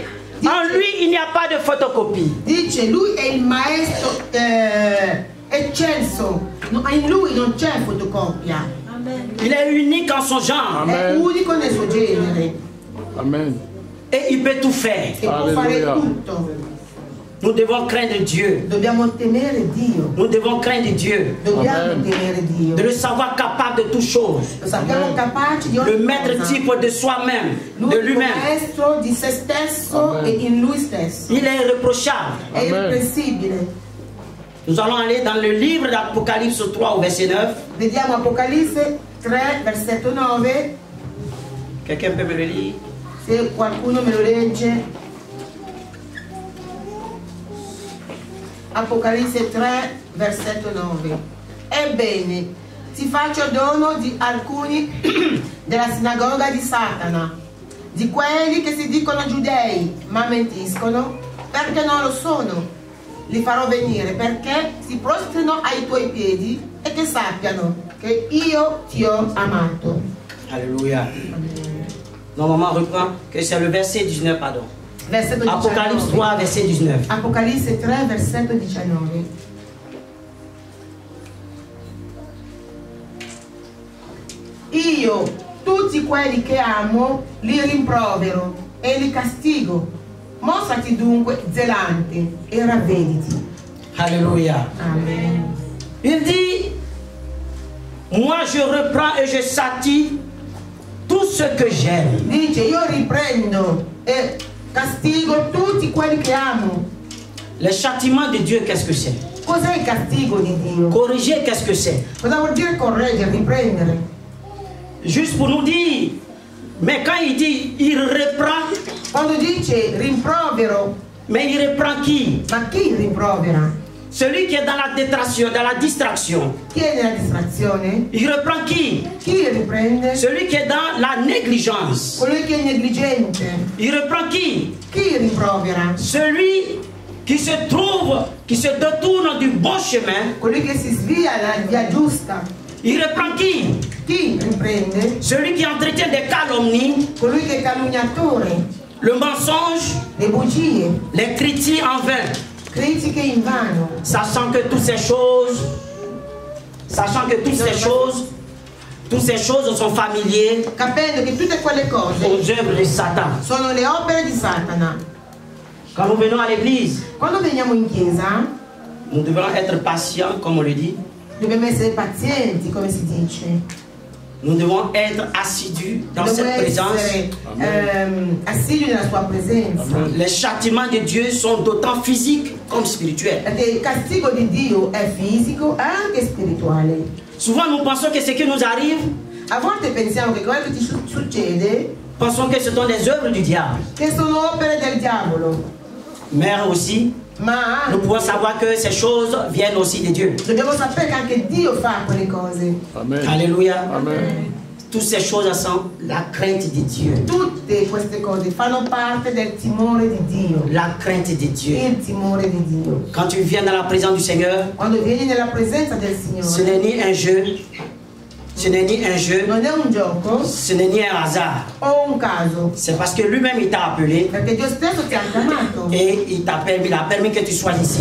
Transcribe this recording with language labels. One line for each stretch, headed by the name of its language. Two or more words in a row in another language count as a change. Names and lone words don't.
French: En lui, il n'y a pas de photocopie.
Italian: Dice lui è il maestro eccelso. In lui non c'è fotocopia.
French: Il est unique en son genre.
Italian: È unico nel suo genere Amen.
French: Et il peut tout faire.
Italian: e può fare Alleluia. tutto.
French: Nous devons craindre Dieu.
Italian: Dobbiamo temere Dio.
French: Nous devons craindre Dieu.
Italian: Dobbiamo Amen. temere Dio.
French: De le savoir capable de toutes choses.
Italian: Lo sappiamo capaci di ogni
French: Le maître
Italian: cosa.
French: type de soi-même,
Italian: Lui
French: de
Italian: è il
French: lui-même.
Italian: maestro di se stesso Amen. e in lui stesso.
French: Il est irréprochable.
Italian: È Amen. irreprensibile.
French: Nous allons aller dans le livre d'Apocalypse 3 au verset 9.
Italian: Vediamo Apocalisse 3, versetto 9.
French: Quelqu'un peut me le lire?
Italian: Se qualcuno me lo legge. Apocalisse 3, versetto 9. Ebbene, ti faccio dono di alcuni della sinagoga di Satana, di quelli che si dicono giudei, ma mentiscono, perché non lo sono. Li farò venire perché si prostrino ai tuoi piedi e che sappiano che io ti ho amato.
French: Alléluia. Non, maman reprend que c'est le verset 19, pardon.
Italian: Versetto
French: Apocalypse 19. 3, verset 19.
Italian: Apocalisse 3, versetto 19. Io tutti quelli che amo li rimprovero e li castigo. Mostrati dunque zelante e ravvediti.
French: Alléluia. Amen. Il dit, moi je reprends et je châtie tout ce que j'aime.
Italian: Dice io riprendo e castigo tutti quelli che amo.
French: Le châtiment de Dieu, qu'est-ce que c'est?
Italian: Cos'è il castigo di Dio?
French: Corriger, qu'est-ce que c'est?
Italian: Cosa vuol dire correggere, riprendere?
French: Juste pour nous dire, mais quand il dit, il reprend,
Italian: Quando dice rimprovero,
French: mais il reprend qui?
Italian: ma chi rimprovera?
French: Celui qui est dans la détraction, dans la distraction.
Italian: Chi è nella distrazione?
French: Il reprend qui?
Italian: Chi riprende?
French: Celui qui est dans la négligence.
Italian: Colui che è negligente.
French: Il reprend qui?
Italian: Chi rimprovera?
French: Celui qui se trouve, qui se détourne du bon chemin.
Italian: Colui che si svia dalla via giusta.
French: Il reprend qui?
Italian: Chi riprende?
French: Celui qui entretient des calomnies,
Italian: Colui che è calunniatore,
French: le mensonge,
Italian: le bugie,
French: les critiques en vain.
Italian: critiche invano,
French: Sachant que toutes ces choses, toutes ces choses sont familières
Italian: capendo che tutte quelle cose
French: aux œuvres de Satan.
Italian: sono le opere di Satana.
French: Quand nous venons à l'église,
Italian: Quando veniamo in chiesa
French: nous devons être patients, comme on le dit.
Italian: dobbiamo essere pazienti, come si dice.
French: Nous devons être assidus dans
Italian: Dobbiamo
French: cette présence.
Italian: essere assidui nella sua presenza.
French: Les châtiments de Dieu sont d'autant physiques comme spirituels.
Italian: Perché il castigo di Dio è fisico e anche spirituale.
French: Souvent nous pensons que ce qui nous arrive,
Italian: A volte pensiamo che quello che ti succede
French: pensons que ce sont des œuvres du diable.
Italian: che sono opere del diavolo.
French: Mais aussi,
Italian: Ma
French: nous pouvons savoir que ces choses viennent aussi de Dieu.
Italian: dobbiamo sapere che anche Dio fa quelle cose. Amen.
French: Alléluia. Amen. Toutes ces choses sont la crainte de Dieu.
Italian: Tutte queste cose fanno parte del timore di Dio.
French: La crainte de Dieu.
Italian: Il timore di Dio.
French: Quand tu viens dans la présence du Seigneur,
Italian: Quando vieni nella presenza del
French: ce
Italian: Signore,
French: n'est ni un jeu, ce n'est ni un jeu,
Italian: non è un gioco
French: ce n'est ni un hasard.
Italian: o un caso,
French: C'est parce que lui-même il t'a appelé
Italian: perché Dio stesso ti ha chiamato
French: et il a permis que tu sois ici.